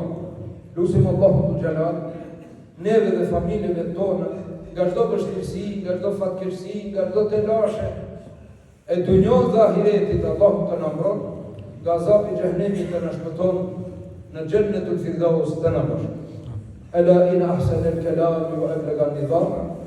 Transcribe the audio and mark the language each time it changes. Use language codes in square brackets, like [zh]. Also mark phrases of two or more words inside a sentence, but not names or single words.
[sq] Lutim Allahu të xhelal, neve dhe familjeve tonë, nga çdo vështirësi, nga çdo fatkeqësi, nga çdo telashe, e dunjos dhe ahiretit, Allahu të na mbron, nga azabi i xhehenemit të na shpëton, në Jannatul Firdaus të na bashkë. [ar] Ala in ahsana al-kalam wa ablaga an-nizam.